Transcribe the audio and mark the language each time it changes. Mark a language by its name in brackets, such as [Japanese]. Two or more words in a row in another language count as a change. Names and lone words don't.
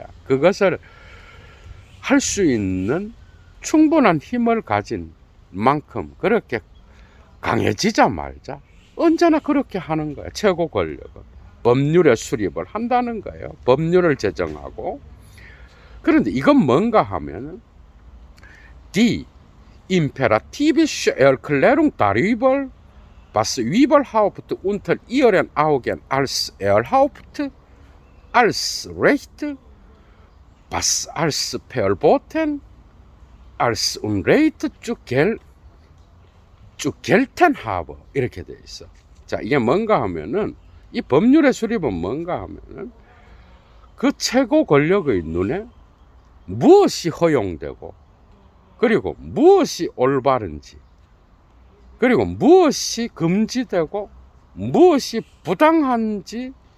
[Korean] 그것을 할 수 있는 충분한 힘을 가진 만큼 그렇게 강해지자 말자 언제나 그렇게 하는 거야. 최고 권력은 법률의 수립을 한다는 거예요. 법률을 제정하고. 그런데 이건 뭔가 하면은 [German] Die imperative Erklärung darüber, was überhaupt unter ihren Augen als erlaubt, als Recht, was als verboten, als Unrecht zu gelten habe. [Korean] 이렇게 돼 있어. 자, 이게 뭔가 하면은, 이 법률의 수립은 뭔가 하면은 그 최고 권력의 눈에 무엇이 허용되고, 그리고 무엇이 올바른지, 그리고 무엇이 금지되고 무엇이 부당한지,